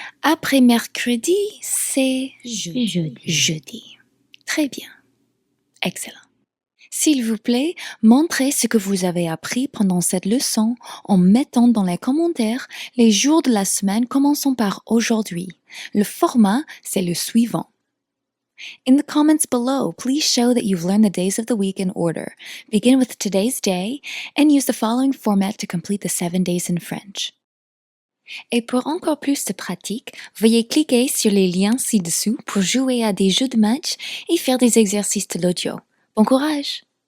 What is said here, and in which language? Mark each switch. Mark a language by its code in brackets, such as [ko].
[fr] Après mercredi, c'est jeudi. Très bien. Excellent. S'il vous plaît, montrez ce que vous avez appris pendant cette leçon en mettant dans les commentaires les jours de la semaine commençant par aujourd'hui. Le format, c'est le suivant. [en] In the comments below, please show that you've learned the days of the week in order. Begin with today's day and use the following format to complete the 7 days in French. [fr] Et pour encore plus de pratique, veuillez cliquer sur les liens ci-dessous pour jouer à des jeux de match et faire des exercices de l'audio. Bon courage!